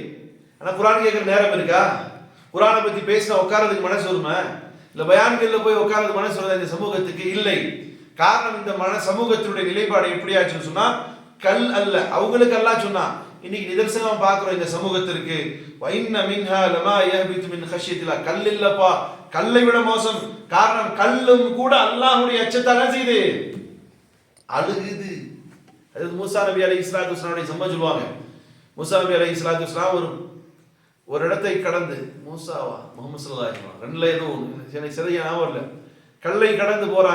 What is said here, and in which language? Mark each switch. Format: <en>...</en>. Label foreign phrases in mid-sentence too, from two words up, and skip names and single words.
<ta>ஆனா குர்ஆன் கேட்கிற நேரம் இருக்கா? குர்ஆனை பத்தி பேசினா உட்கார்றதுக்கு மனசு வருமா? இல்ல பயான்கள்ல போய் உட்கார்றது மனசு வருதா இந்த சமூகத்துக்கு? இல்லை. காரணம், இந்த சமூகத்தினுடைய நிலைப்பாடு எப்படி ஆச்சுன்னு சொன்னா, கல் அல்ல. அவங்களுக்கு அல்லாஹ் சொன்னா, இன்னைக்கு நிதர்சனம் பார்க்கிறோம் இந்த சமூகத்திற்கு.</ta> <ar>وَإِنَّ مِنْهَا لَمَا يَهْبِطُ مِنْ خَشْيَةِ اللَّهِ.</ar> <ta>கல் இல்லப்பா, கல்லை விட மோசம். காரணம், கல்லும் கூட அல்லாஹ்வுடைய அச்சத்தால செய்து அழுகுது. அது மூசா நபி</ta> <ar>عليه الصلاة والسلام</ar> <ta>சம்பவம் சொல்லுவாங்க. மூசா நபி</ta> <ar>عليه الصلاة والسلام</ar> <ta>ஒரு இடத்தை கடந்து, மூசாவா முஹம்மது</ta> <ar>صلى الله عليه وسلم</ar> <ta>ரெண்டுல எதுவும் எனக்கு சரியா ஞாபகம் இல்லை, கல்லை கடந்து போறாங்க.</ta>